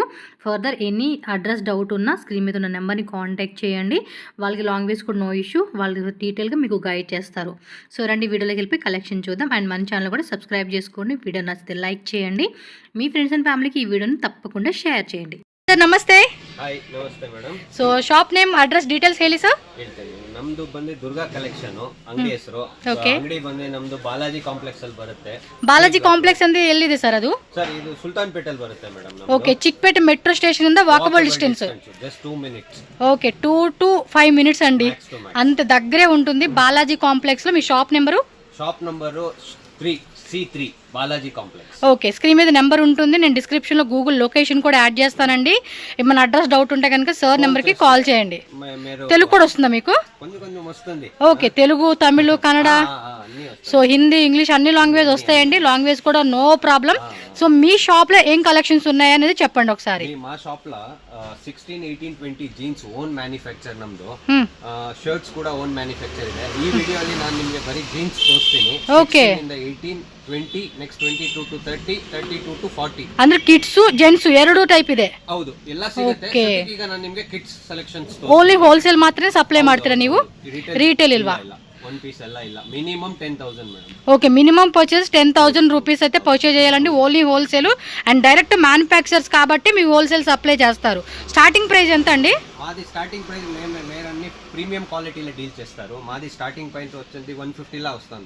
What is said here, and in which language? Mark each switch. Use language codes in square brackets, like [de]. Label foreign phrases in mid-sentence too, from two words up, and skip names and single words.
[en] further any address doubt [te] ఉన్నా స్క్రీన్ మీద ఉన్న నెంబర్ని కాంటాక్ట్ చేయండి. వాళ్ళకి లాంగ్వేజ్ కూడా [en] no issue, [te] వాళ్ళు డీటెయిల్గా మీకు గైడ్ చేస్తారు. సో రండి వీడియోలోకి వెళ్ళి కలెక్షన్ చూద్దాం. అండ్ మన ఛానల్ కూడా సబ్స్క్రైబ్ చేసుకోండి. వీడియో నచ్చితే లైక్ చేయండి. మీ [en] friends and familyకి [te] ఈ వీడియోని తప్పకుండా షేర్ చేయండి. [kn] ಸರ್ ನಮಸ್ತೆ. ಹಾಯ್, ನಮಸ್ತೆ ಮೇಡಮ್. ಸೊ [en] shop name, address, details [kn] ಹೇಳಿ ಸರ್. ಹೇಳ್ತೇನೆ. ನಮ್ದು ಬಂದು ದುರ್ಗಾ ಕಲೆಕ್ಷನ್ ಅಂಗಡಿ ಹೆಸರು. ಅಂಗಡಿ ಬಂದು ನಮ್ದು ಬಾಲಾಜಿ ಕಾಂಪ್ಲೆಕ್ಸ್ ಅಲ್ಲಿ ಬರುತ್ತೆ. ಬಾಲಾಜಿ ಕಾಂಪ್ಲೆಕ್ಸ್ ಅಂದ್ರೆ ಎಲ್ಲಿದೆ ಸರ್ ಅದು? ಸರ್ ಇದು ಸುಲ್ತಾನ್ಪೇಟೆ ಅಲ್ಲಿ ಬರುತ್ತೆ ಮೇಡಮ್. ಓಕೆ, ಚಿಕ್ಕಪೇಟೆ ಮೆಟ್ರೋ ಸ್ಟೇಷನ್ ಇಂದ [en] walkable distance. జస్ట్ 2 minutes. [te] ఓకే, [en] 2 to 5 minutes [te] అండి. అంత దగ్గరే ఉంటుంది. బాలాజీ కాంప్లెక్స్ లో మీ షాప్ నెంబరు? షాప్ నంబరు 3C3 బాలాజీ కాంప్లెక్స్. ఓకే, స్క్రీన్ మీద నెంబర్ ఉంటుంది. నేను డిస్క్రిప్షన్లో [en] Google location [te] కూడా యాడ్ చేస్తానండి. ఏమైనా [en] address doubt [te] ఉంటే కనుక సార్ నెంబర్కి కాల్ చేయండి. తెలుగు కూడా వస్తుందా మీకు? కొంచెం వస్తుంది. ఓకే, తెలుగు, తమిళ్, కన్నడ, సో హిందీ, ఇంగ్లీష్ అన్ని లాంగ్వేజ్ వస్తాయండి. లాంగ్వేజ్ కూడా [en] no problem. [te] సో మీ షాప్లో ఏం కలెక్షన్స్ ఉన్నాయి అనేది చెప్పండి ఒకసారి. మా షాప్ లో 16, 18, 20 జీన్స్ [en] own manufacture [te] ನಮ್ದು. [kn] ಶರ್ಟ್ಸ್ ಕೂಡ [en] own manufacture [kn] ಇದೆ. ಈ ವಿಡಿಯೋಲಿ ನಾನು ನಿಮಗೆ ಬರೀ ಜೀನ್ಸ್ ತೋರಿಸ್ತೀನಿ. ಓಕೆ, 18, 20, ನೆಕ್ಸ್ಟ್ 22 to 30, 32 to 40. ಅಂದ್ರೆ [en] kids, gents [kn] ಎರಡು ಟೈಪ್ ಇದೆ. ಹೌದು, ಎಲ್ಲ ಸಿಗುತ್ತೆ. ಈಗ ನಾನು ನಿಮಗೆ [en] kids selections only wholesale [kn] ಮಾತ್ರ ಸಪ್ಲೈ ಮಾಡ್ತೀರಾ ನೀವು? ರಿಟೇಲ್ ಇಲ್ವಾ? [en] one piece [kn] ಎಲ್ಲ ಇಲ್ಲ. [te] మినిమం 10,000 మేడం. ఓకే, [en] minimum purchase [te] 10,000 రూపీస్ అయితే పర్చేజ్ చేయాలండి. [en] only wholesale and direct manufacturers [te] కాబట్టి మీ [en] wholesale supply [te] చేస్తారు. [en] starting price [te] ఎంత అండి? మాది [en] starting price [te] మేరన్ని [en] premium qualityలో [te] డీల్ చేస్తారు. మాది [en] starting price [te] వచ్చేది 150 లా వస్తుంది.